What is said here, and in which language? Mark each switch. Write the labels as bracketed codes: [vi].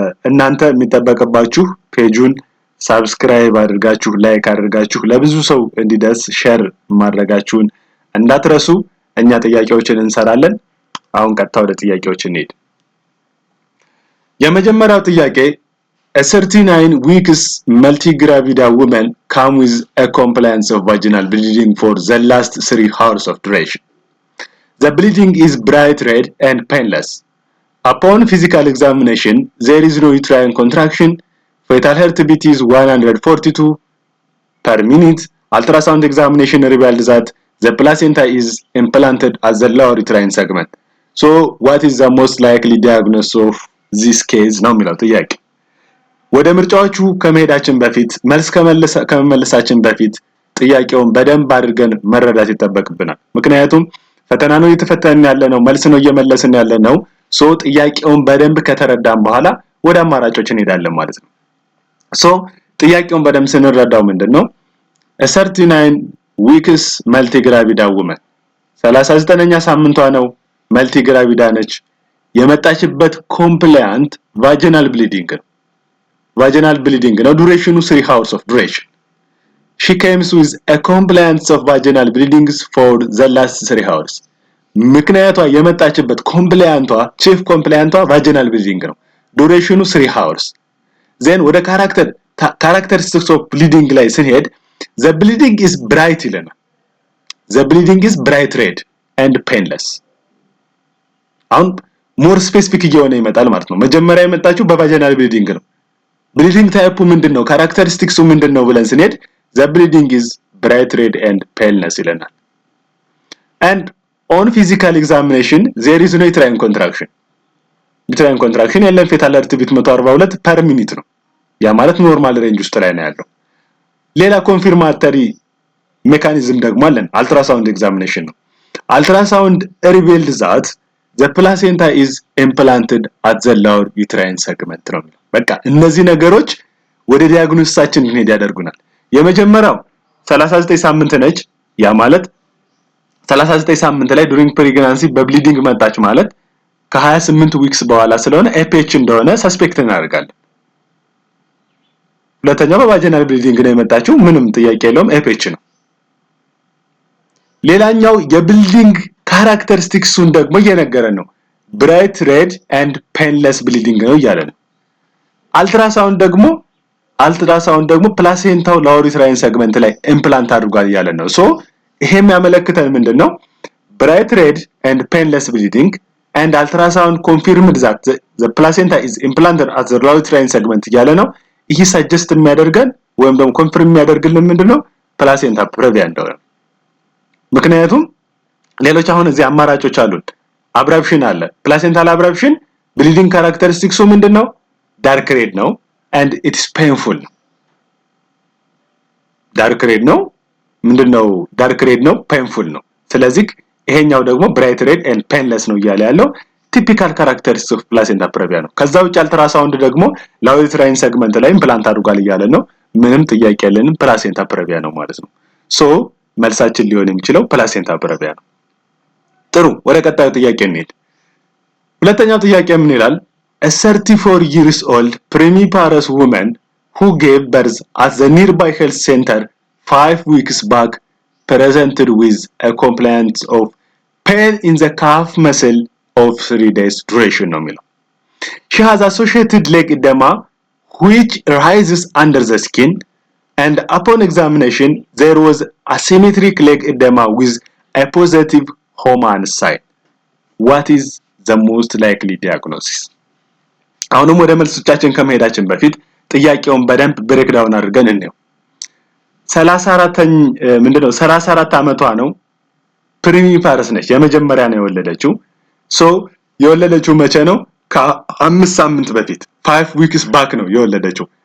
[am] እናንተ የሚጠበቅባችሁ ፔጁን ሰብስክራይብ አድርጋችሁ ላይክ አድርጋችሁ ለብዙ ሰው እንዲደርስ ሼር ማድረጋችሁን እንዳትረሱ። እኛ ጥያቄዎችን እንሰራለን። አሁን ቀጥታ ወደ ጥያቄዎች እንሄድ። የመጀመሪያው ጥያቄ [en] a 39 weeks multigravida woman come with a compliance of vaginal bleeding for the last 3 hours of duration. The bleeding is bright red and painless. Upon physical examination, there is no uterine contraction. Fetal heartbeat is 142 per minute. Ultrasound examination revealed that the placenta is implanted at the lower uterine segment. So, what is the most likely diagnosis of this case? [am] ነው የሚለው ጥያቄ። ወደ ምርጫዎቹ ከመሄዳችን በፊት መልስ ከመመለሳችን በፊት ጥያቄውን በደንብ አድርገን መረዳት ይጠበቅብናል። ምክንያቱም ፈተና ነው እየተፈተንን ያለ ነው፣ መልስ ነው እየመለስን ያለ ነው። ሶ ጥያቄውን በደንብ ከተረዳን በኋላ ወደ አማራጮች እንሄዳለን ማለት ነው። ሶ ጥያቄውን በደንብ ስንረዳው ምንድነው? [en] a 39 weeks multigravida woman [am] 39ኛ ሳምንቷ ነው፣ መልቲግራቪዳ ነች። የመጣችበት ኮምፕላያንት [en] vaginal bleeding ነው። vaginal bleeding ነው። ዱሬሽኑ 3 hours of duration. She comes with a compliance of vaginal bleedings for the last 3 hours. [am] ምክንያቷ የመጣችበት ኮምፕላያንቷ ቺፍ ኮምፕላያንቷ vaginal bleeding ነው። ዱሬሽኑ [en] 3 hours. then ወደ characteristics of bleeding [am] ላይ ስንሄድ [en] the bleeding is bright ይለናል። the bleeding is bright red and painless. [am] አሁን [en] more specific [am] እየሆነ ይመጣል ማለት ነው። መጀመሪያ የመጣችው በvaginal bleeding ነው። [en] bleeding type [am] ምንድነው? [en] characteristics [am] ምንድነው ብለን ስንሄድ [en] the bleeding is bright red and paleness ይለናል። and on physical examination there is no uterine contraction. [am] uterine contraction የለም። [en] fetal heartbeat 142 per minute [am] ነው። ያ ማለት ኖርማል ሬንጅ ውስጥ ላይ ነው ያለው። ሌላ ኮንፊርማተሪ ሜካኒዝም ደግሞ አለን። ultrasound examination ነው። [en] ultrasound revealed that the placenta is implanted at the lower uterine segment [am] ነው። በቃ እነዚህ ነገሮች ወደ ዲያግኖሲሳችን እንሄድ ያደርጉናል። የመጀመሪያው 39 ሳምንት ነች። ያ ማለት 39 ሳምንት ላይ [en] during pregnancy [am] በብሊዲንግ መጣች ማለት ከ28 ዊክስ በኋላ ስለሆነ ኤፒኤች እንደሆነ ሰስፔክት እናደርጋለን። ሁለተኛው በቫጂናል ብሊዲንግ ነው የመጣችው፣ ምንም ጥያቄ የለውም፣ ኤፒኤች ነው። ሌላኛው የብሊዲንግ ካራክተሪስቲክሱን ደግሞ እየነገረን ነው። [en] bright red and painless bleeding [am] ነው እያለ ነው። አልትራሳውንድ ደግሞ ፕላሴንታው [en] lower uterine segment [am] ላይ ኢምፕላንት አድርጓል እያለ ነው። ሶ ይሄም ያመለክተን ምንድነው? [en] bright red and painless bleeding and ultrasound confirmed that the placenta is implanted at the lower uterine segment [am] እያለ ነው። ይሄ ሰጀስት የሚያደርገን ወይም ደግሞ ኮንፈርም የሚያደርግልን ምንድነው? ፕላሴንታ ፕሬቪያ እንደሆነ። ምክንያቱም ሌሎች አሁን እዚህ አማራጮች አሉን። አብራፕሽን አለ። ፕላሴንታል አብራፕሽን ብሊዲንግ ካራክተሪስቲክሱ ምንድነው? [en] ዳርክ ሬድ ነው and it is painful. [am] ዳርክ ሬድ ነው ምንድነው? ዳርክ ሬድ ነው፣ painful ነው። ስለዚህ ይሄኛው ደግሞ [en] bright red and painless [am] ነው እያለ ያለው ቲፒካል ካራክተሪስቲክስ ኦፍ ፕላሴንታ ፕሬቪያ ነው። ከዛ ውጭ አልትራሳውንድ ደግሞ lower uterine segment ላይ ኢምፕላንት አድርጓል እያለ ነው። ምንም ጥያቄ የለንም፣ ፕላሴንታ ፕሬቪያ ነው ማለት ነው። ሶ መልሳችን ሊሆን የሚችለው ፕላሴንታ ፕሬቪያ ነው። ጥሩ፣ ወደ ቀጣዩ ጥያቄ እንሂድ። ሁለተኛው ጥያቄ ምን ይላል? [en] A 34 years old premiparous woman who gave birth at the nearby health center 5 weeks back presented with a complaint of pain in the calf muscle of 3 days duration [am] ነው የሚለው። [en] She has associated leg edema which rises under the skin and upon examination there was asymmetric leg edema with a positive Homan sign. What is the most likely diagnosis? [am] አሁንም ወደ መልሶቻችን ከመሄዳችን በፊት ጥያቄውን በደንብ ብሬክ ዳውን አድርገን እንየው። 34 አመቷ ነው። ፕሪሚፓረስ ነች። የመጀመሪያ ነው የወለደችው። ሶ የወለደችው መቼ ነው? ከ5 ሳምንት በፊት [en] 5 weeks back [am] ነው የወለደችው።